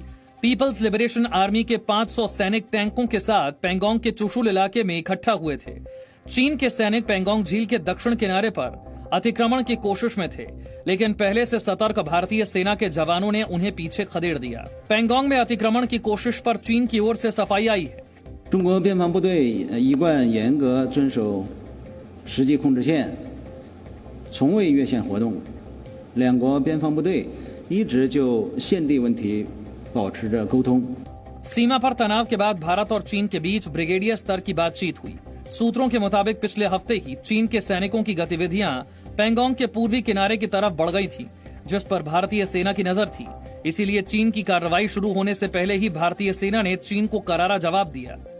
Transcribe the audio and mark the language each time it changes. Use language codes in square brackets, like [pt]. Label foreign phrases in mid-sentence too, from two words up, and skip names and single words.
[hi] पीपल्स लिबरेशन आर्मी के 500 सैनिक टैंकों के साथ पैंगोंग के चुशुल इलाके में इकट्ठा हुए थे। चीन के सैनिक पैंगोंग झील के दक्षिण किनारे पर अतिक्रमण की कोशिश में थे, लेकिन पहले से सतर्क भारतीय सेना के जवानों ने उन्हें पीछे खदेड़ दिया। पैंगोंग में अतिक्रमण की कोशिश पर चीन की ओर से सफाई आई है। [zh] 中国边防部队一贯严格遵守实际控制线，从未越线活动。两国边防部队一直就现地问题保持着沟通。 [hi] सीमा पर तनाव के बाद भारत और चीन के बीच ब्रिगेडियर स्तर की बातचीत हुई। सूत्रों के मुताबिक पिछले हफ्ते ही चीन के सैनिकों की गतिविधियां पैंगोंग के पूर्वी किनारे की तरफ बढ़ गई थी, जिस पर भारतीय सेना की नजर थी। इसीलिए चीन की कार्रवाई शुरू होने से पहले ही भारतीय सेना ने चीन को करारा जवाब दिया।